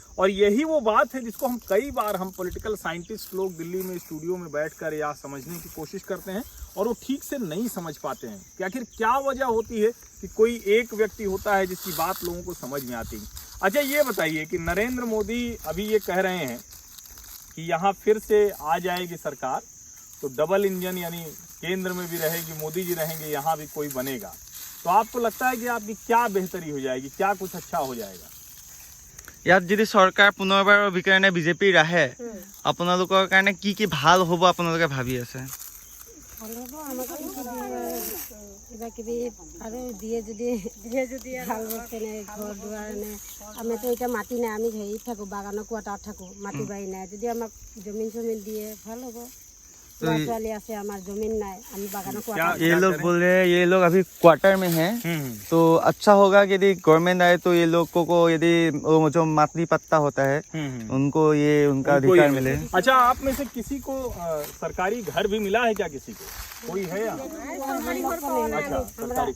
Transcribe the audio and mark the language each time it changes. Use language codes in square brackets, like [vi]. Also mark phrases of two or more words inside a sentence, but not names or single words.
[hi] और यही वो बात है जिसको हम कई बार हम [en] political scientist [hi] लोग दिल्ली में स्टूडियो में बैठकर या समझने की कोशिश करते हैं और वो ठीक से नहीं समझ पाते हैं कि आखिर क्या वजह होती है कि कोई एक व्यक्ति होता है जिसकी बात लोगों को समझ में आती है। अच्छा ये बताइए कि नरेंद्र मोदी अभी ये कह रहे हैं कि यहाँ फिर से आ जाएगी सरकार, तो [en] double engine [hi] यानी केंद्र में भी रहेगी, मोदी जी रहेंगे, यहाँ भी कोई बनेगा, तो आपको लगता है कि आपकी क्या बेहतरी हो जाएगी, क्या कुछ अच्छा हो जाएगा? [as] ইয়াত যদি চৰকাৰ পুনৰবাৰৰ কাৰণে বিজেপিৰ আহে, আপোনালোকৰ কাৰণে কি কি ভাল হ'ব আপোনালোকে ভাবি আছে? কিবা কিবি আৰু দিয়ে যদি ভাল বস্তুনে ঘৰ দুৱাৰ নে, আমিতো এতিয়া মাটি নাই, আমি হেৰিত থাকোঁ, বাগানৰ কোৱাটাৰত থাকোঁ, মাটি বাৰী নাই, যদি আমাক জমিন চমিন দিয়ে ভাল হ'ব। ল'ৰা-ছোৱালী আছে, আমাৰ জমিন নাই, আমি বাগানত কোৱাৰ্টাৰ। [hi] ये लोग बोल रहे हैं ये लोग अभी क्वार्टर में हैं, तो अच्छा होगा कि यदि गवर्नमेंट आए तो ये लोगों को यदि वो जो मातृ पत्ता होता है उनको ये उनका अधिकार मिले। अच्छा, आप में से किसी को सरकारी घर भी मिला है क्या? किसी को कोई है यहाँ? अच्छा, सरकारी।